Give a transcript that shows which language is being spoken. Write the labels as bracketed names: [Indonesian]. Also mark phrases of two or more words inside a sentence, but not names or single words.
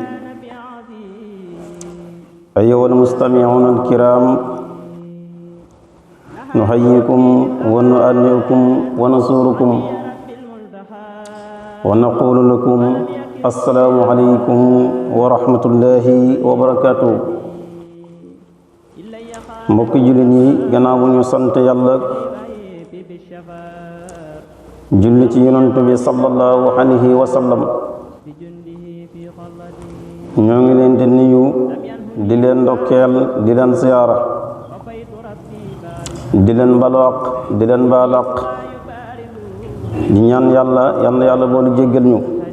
[Arabic] أيها المستمعون الكرام، نحييكم ونؤنئكم ونزوركم ونقول لكم السلام عليكم ورحمة الله وبركاته. [Wolof] mbokki jullit ñi, gannaaw bu ñu sant yàlla julli ci yonent bi [Arabic] صلى الله عليه وسلم, [Wolof] ñoo ngi leen di nuyu, di leen ndokkeel, di leen ziyaara, di leen balaq, di leen baalaq, di ñaan yàlla boolu jéggal ñu.